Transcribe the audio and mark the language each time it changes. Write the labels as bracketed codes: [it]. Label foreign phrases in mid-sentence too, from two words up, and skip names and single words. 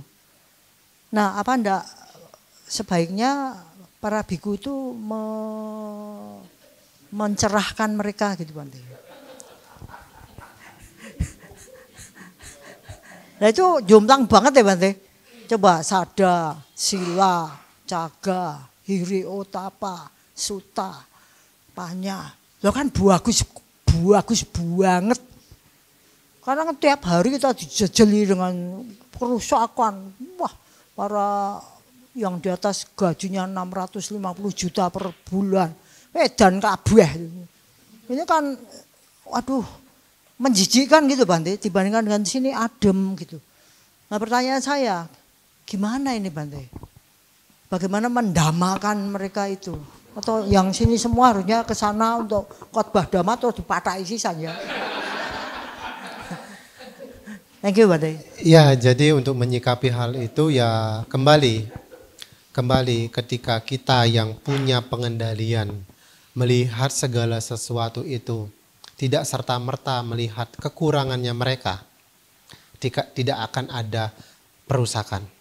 [id] Nah, apa enggak sebaiknya para biku itu mencerahkan mereka gitu Bante. Nah itu jomplang banget ya Bante. Coba [pi] sada, sila, caga, hiri, otapa, suta, panya. [id] Lo kan bagus banget. Karena tiap hari kita dijejeli dengan kerusakan. Wah, para yang di atas gajinya 650 juta per bulan. Dan kabeh. Ini kan waduh menjijikkan gitu Bante, dibandingkan dengan sini adem gitu. Nah pertanyaan saya, gimana ini Bante? Bagaimana mendamakan mereka itu? Atau yang sini semua harusnya ke sana untuk khotbah dhamma atau dipatahi sisanya? [en] Thank you Bante. [id] Ya, jadi untuk menyikapi hal itu ya kembali ketika kita yang punya pengendalian melihat segala sesuatu itu tidak serta-merta melihat kekurangannya mereka, tidak akan ada perusakan.